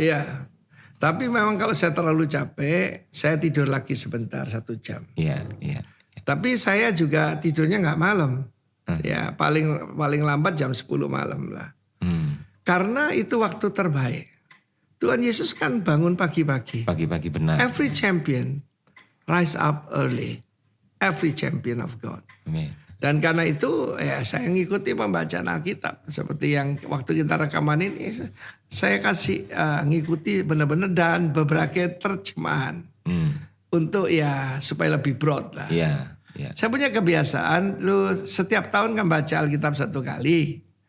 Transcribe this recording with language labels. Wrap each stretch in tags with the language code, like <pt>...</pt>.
<id>Iya. Tapi memang kalau saya terlalu capek, saya tidur lagi sebentar 1 jam. Iya. Tapi saya juga tidurnya nggak malam. Ya paling lambat jam 10 malam lah. Karena itu waktu terbaik. Tuhan Yesus kan bangun pagi-pagi. Pagi-pagi benar.</id> <en>Every champion rise up early. Every champion of God.</en> <id>Amin. Dan karena itu ya saya ngikuti pembacaan Alkitab. Seperti yang waktu kita rekaman ini. Saya kasih ngikuti benar-benar dan beberapa terjemahan. Untuk ya supaya lebih broad lah. Iya. Saya punya kebiasaan setiap tahun kan baca Alkitab 1 kali.</id>